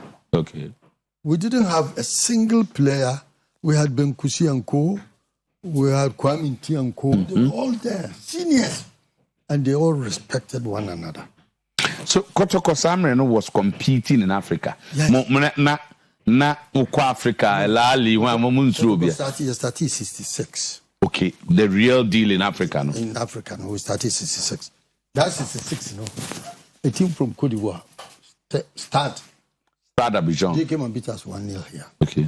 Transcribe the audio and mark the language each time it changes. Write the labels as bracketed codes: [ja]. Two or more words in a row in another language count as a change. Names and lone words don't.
[en] Okay. We didn't have a single player. We had Ben Kusi and Co. We had Kwame Nti and Co. They were all there, seniors. And they all respected one another. So Kotoko Samreno was competing in Africa. Yes. Na uko Africa lali wa We started 66. Okay, the real deal in Africa, no? In Africa, no, we started 66. That's 66, no. A team from Cote d'Ivoire Stade Abidjan. They came and beat us 1-0 here. Okay.